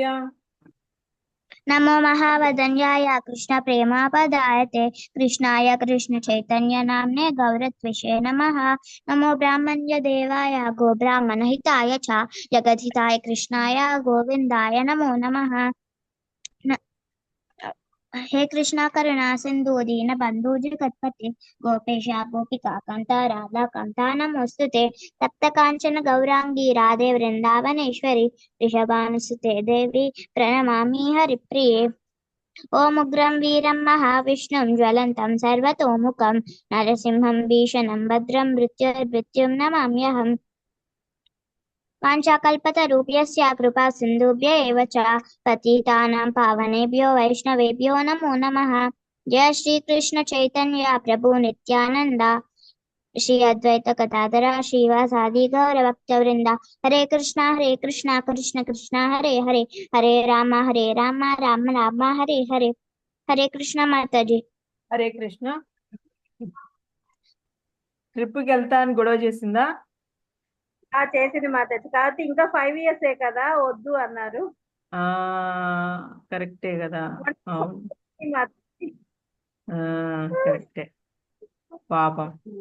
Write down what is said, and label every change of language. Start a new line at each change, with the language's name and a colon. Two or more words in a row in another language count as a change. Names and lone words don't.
Sanskrit: नमो महावदन्याय कृष्ण प्रेमापदायते कृष्णाय कृष्ण चैतन्य नाम्ने गौरत्विषे नमः। नमो ब्राह्मण्य देवाय गो ब्राह्मण हिताय च जगद्हिताय कृष्णाय गोविन्दाय नमो नमः। न- हे कृष्णा करुणा सिंधु दीन बंधु जगत्पते गोपेश गोपिका कांता राधा कांता नमोस्तुते। तप्त कांचन गौरांगी राधे वृंदावनेश्वरी वृषभानुसुते देवी प्रणमामि हरिप्रिये। ॐ उग्रं वीरं महाविष्णुं ज्वलन्तं सर्वतोमुखं नरसिंहं भीषणं भद्रं मृत्युर्मृत्युं नमाम्यहम्। वाञ्छाकल्पतरुभ्यश्च कृपा सिन्धुभ्य एव च पतितानां पावनेभ्यो वैष्णवेभ्यो नमो नमः। जय श्री कृष्ण चैतन्य प्रभु नित्यानंद श्री अद्वैत गदाधर श्रीवासादि गौरभक्तवृंदा। हरे कृष्णा कृष्ण कृष्ण हरे हरे हरे राम राम राम हरे हरे।
Hindi: हरे कृष्ण माता जी।
Telugu: హరే కృష్ణ. ట్రిప్కి వెళ్తా అని గొడవ చేసిందా? చేసింది మాతాజీ. కాబట్టి ఇంకా 5 years కదా వద్దు అన్నారు. కరెక్టే కదా. అవును, మాతాజీ. కరెక్టే. పాపం.